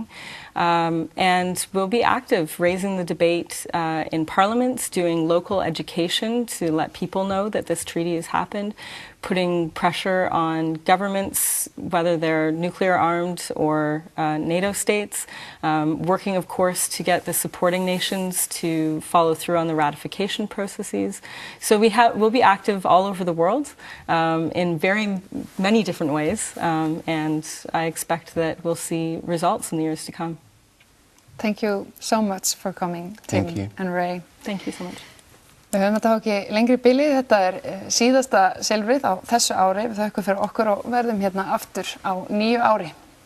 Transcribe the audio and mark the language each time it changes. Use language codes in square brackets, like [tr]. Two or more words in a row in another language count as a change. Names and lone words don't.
[en] And we'll be active, raising the debate in parliaments, doing local education to let people know that this treaty has happened, putting pressure on governments, whether they're nuclear armed or NATO states, working, of course, to get the supporting nations to follow through on the ratification processes. So we'll be active all over the world in very many different ways, and I expect that we'll see results in the years to come. Thank you so much for coming, Tim Thank you. and Ray. Thank you so much. [is] Við höfum þetta ekki lengri bilið, þetta síðasta silfrið á þessu ári. Við þökkum fyrir okkur og verðum hérna aftur á nýju ári.